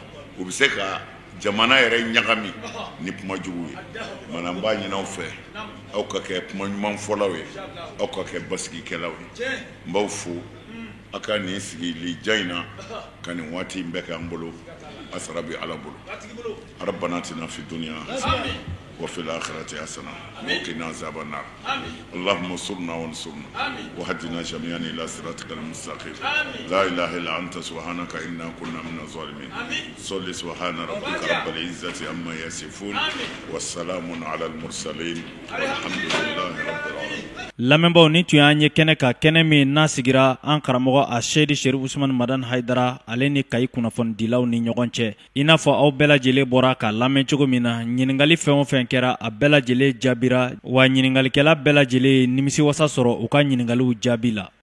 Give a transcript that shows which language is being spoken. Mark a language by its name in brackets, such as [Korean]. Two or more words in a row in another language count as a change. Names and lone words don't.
[Bambara] bɛ se ka jamana yɛrɛ ɲagami ni kuma jugu ye mana n b'a ɲini aw fɛ aw ka kɛ kuma ɲuman fɔlaw ye aw ka kɛ basigikɛlaw ye n b'aw fo a ka nin sigili jan in na ka nin waati in bɛɛ kɛ an bolo a sara bɛ Ala bolo [Arabic] ربنا آتنا في الدنيا وفي الآخرة حسنة وقنا عذاب النار اللهم انصرنا وانصرنا وهدنا جميعا إلى صراطك المستقيم لا إله إلا أنت سبحانك إنا كنا من الظالمين صل سبحان ربك رب العزة عما يصفون والسلام على المرسلين والحمد لله رب العالمين [Bambara] lamɛnbaw ni tun y'an ye kɛnɛ ka kɛnɛ min n'a sigira an karamɔgɔ a Seydi Sherif Usman Madan Haidara ale ni Kayi kunnafonidilaw ni ɲɔgɔn cɛ i n'a fɔ aw bɛɛ lajɛlen bɔra ka lamɛn cogo min na ɲiningali fɛn o fɛn kɛra a bɛɛ lajɛlen jaabira wa ɲiningalikɛla bɛɛ lajɛlen nimisiwasa sɔrɔ u ka ɲiningaliw jaabi la